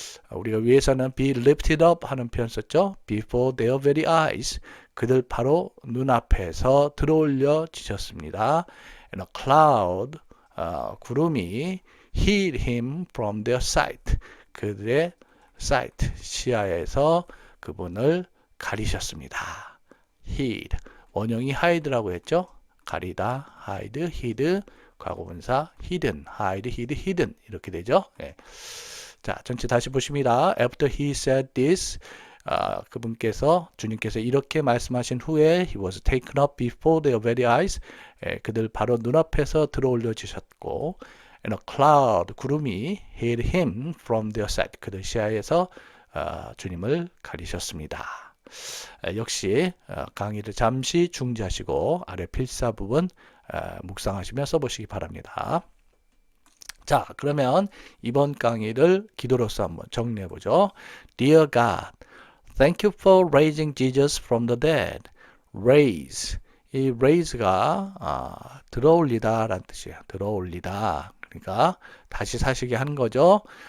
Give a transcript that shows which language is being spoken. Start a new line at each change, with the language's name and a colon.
Korean: 우리가 위에서는 be lifted up 하는 표현 썼죠.
English: Before their very eyes,
Korean: 그들 바로 눈앞에서 들어올려지셨습니다.
English: And a cloud,
Korean: 구름이
English: hid him from their sight, 그들의 sight,
Korean: 시야에서 그분을 가리셨습니다. hid, 원형이 hide라고 했죠. 가리다, hide, hid, 과거분사 hidden, hide, hid, hidden 이렇게 되죠. 예. 자, 전체 다시 보십니다.
English: After he said this,
Korean: 그분께서 주님께서 이렇게 말씀하신 후에
English: he was taken up before their very eyes,
Korean: 그들 바로 눈앞에서 들어올려지셨고,
English: and a cloud,
Korean: 구름이
English: hid him from their sight,
Korean: 그들 시야에서 주님을 가리셨습니다. 역시 강의를 잠시 중지하시고 아래 필사 부분 묵상하시며 써보시기 바랍니다. 자, 그러면 이번 강의를 기도로서 한번 정리해보죠.
English: Dear God, thank you for raising Jesus from the dead.
Korean: Raise, 이 raise가 들어올리다 라는 뜻이에요. 들어올리다. 그러니까 다시 사시게 하는 거죠.